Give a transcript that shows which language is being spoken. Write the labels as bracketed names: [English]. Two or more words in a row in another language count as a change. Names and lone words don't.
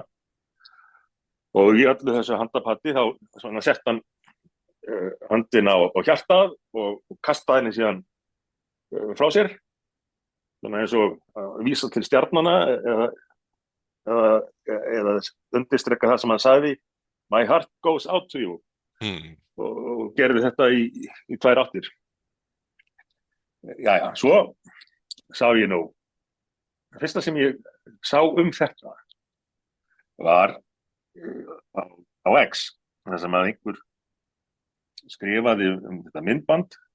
[Icelandic] Og í öllu þessu handapatti þá svona sett hann höndina á hjartað og kastaði henni síðan frá sér. Svona eins og vísa til stjarnana eða undirstreka það sem hann sagði, [English] my heart goes out to you. [Icelandic] Og gerði þetta í tvær áttir. Jæja, svo sá ég nú. Það fyrsta sem ég sá þetta var á X, þar sem að einhver skrifaði þetta myndband.